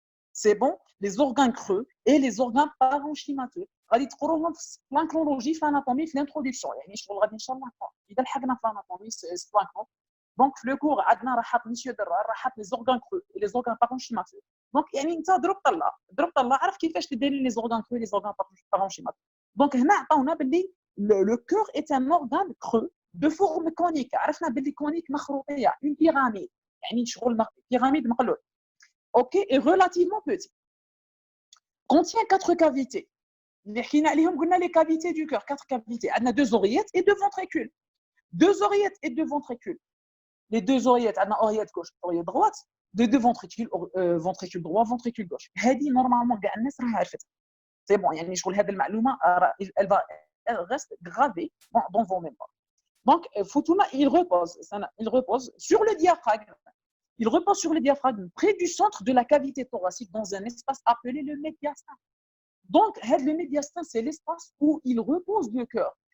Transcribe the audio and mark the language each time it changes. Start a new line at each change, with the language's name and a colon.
French: C'est bon, les organes creux et les organes parenchymateux.
Arabic: غادي تقروهم في الانكلولوجي في الاناتومي في الانترودكسيون يعني شغل غادي ان شاء الله اذا لحقنا في الاناتومي سبلانكون
French: Donc, le cours,
Arabic: عندنا راحت
French: monsieur درار راحت les organes creux et les organes parenchymateux.
Arabic: Donc, يعني أنت ضربت الله عرف كيفاش تديري
French: les organes creux et les organes parenchymateux. Donc,
Arabic: هنا عطاونا باللي
French: le cœur est un organe creux de forme conique.
Arabic: عرفنا باللي conique مخروطية une pyramide. يعني شغل pyramide مقلوب.
French: OK, et relativement petit. Contient 4 cavités.
Arabic: اللي حكينا عليهم قلنا
French: les cavités du cœur, 4 cavités. عندنا 2 oreillettes et 2 ventricules. 2 oreillettes et 2 ventricules. Les 2 oreillettes, عندنا oreillette gauche, oreillette droite, les 2 ventricules, ventricule droit, ventricule gauche.
Arabic: هذه normalement كاع الناس راها عرفتها.
French: C'est bon,
Arabic: يعني شغل هذه المعلومة
French: elle reste gravée dans vos mémoires. Donc, Futuna, il repose sur le diaphragme. Il repose sur le diaphragme près du centre de la cavité thoracique dans un espace appelé le médiastin. Donc, le médiastin, c'est l'espace où il repose le cœur.